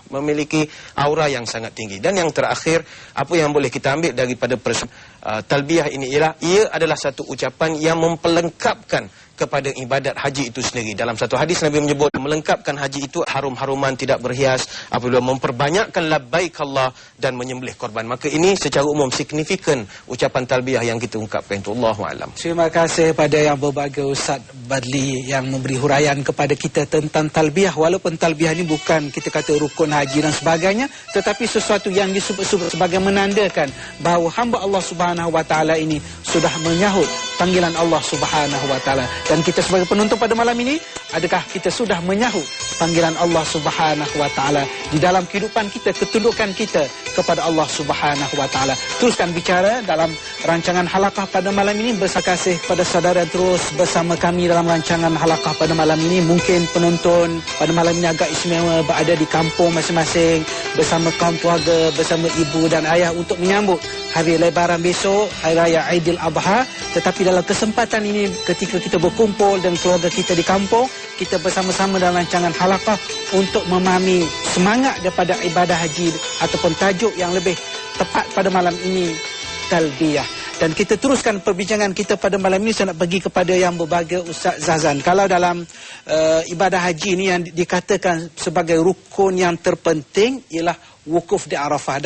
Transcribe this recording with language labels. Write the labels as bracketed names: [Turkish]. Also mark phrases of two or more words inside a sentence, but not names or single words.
[Malay] Memiliki aura yang sangat tinggi. Dan yang terakhir, apa yang boleh kita ambil daripada talbiyah ini ialah ia adalah satu ucapan yang mempelengkapkan kepada ibadat haji itu sendiri. Dalam satu hadis Nabi menyebut melengkapkan haji itu harum-haruman, tidak berhias, apabila memperbanyakkan [Arabic] لبيك الله [Malay] dan menyembelih korban. Maka ini secara umum signifikan ucapan talbiyah yang kita ungkapkan itu. [Arabic] الله أعلم. [Malay] Terima kasih pada yang berbagai Ustaz Badli yang memberi huraian kepada kita tentang talbiyah. Walaupun talbiyah ini bukan kita kata rukun haji dan sebagainya, tetapi sesuatu yang disebut sebagai menandakan bahawa hamba Allah [Arabic] سبحانه وتعالى [Malay] ini sudah menyahut panggilan Allah Subhanahu wa taala. Dan kita sebagai penonton pada malam ini, adakah kita sudah menyahut panggilan Allah [Arabic] سبحانه وتعالى [Malay] di dalam kehidupan kita, ketundukan kita kepada Allah [Arabic] سبحانه وتعالى? [Malay] Teruskan bicara dalam rancangan halaqah pada malam ini. Berterima kasih kepada saudara terus bersama kami dalam rancangan halaqah pada malam ini. Mungkin penonton pada malam ini agak istimewa, berada di kampung masing-masing bersama kaum keluarga, bersama ibu dan ayah untuk menyambut hari Lebaran besok, Hari Raya Aidil Adha. Tetapi dalam kesempatan ini, ketika kita berkumpul dan keluarga kita di kampung, kita bersama-sama dalam rancangan halaqah untuk memahami semangat daripada ibadah haji ataupun tajuk yang lebih tepat pada malam ini, talbiyah. Dan kita teruskan perbincangan kita pada malam ini. Saya nak pergi kepada yang berbahagia Ustaz Zahzan. Kalau dalam ibadah haji ini yang dikatakan sebagai rukun yang terpenting ialah wukuf di Arafah.